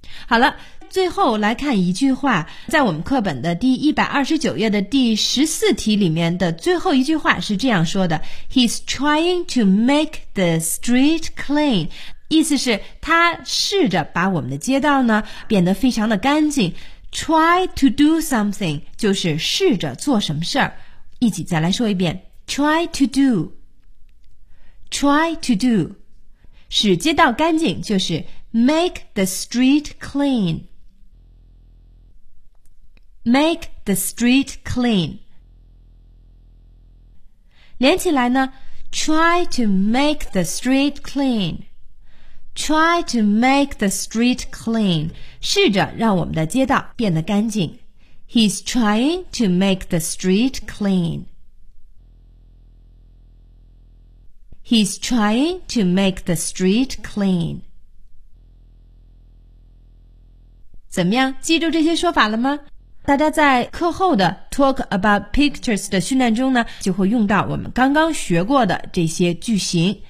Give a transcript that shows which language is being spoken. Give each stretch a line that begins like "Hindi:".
Chinese: 好了，最后来看一句话，在我们课本的第129页的第14题里面的最后一句话是这样说的，
English: He's trying to make the street clean，
Chinese: 意思是他试着把我们的街道呢变得非常的干净。
English: Try to do something
Chinese: 就是试着做什么事儿。一起再来说一遍
English: Try to do Try to do
Chinese: 使街道干净就是
English: Make the street clean Make the street clean
Chinese: 连起来呢
English: Try to make the street cleanTry to make the street clean.
Chinese: 试着让我们的街道变得干净。
English: He's trying to make the street clean. He's trying to make the street clean.
Chinese: 怎么样？记住这些说法了吗？大家在课后的 Talk About Pictures 的训练中呢，就会用到我们刚刚学过的这些句型。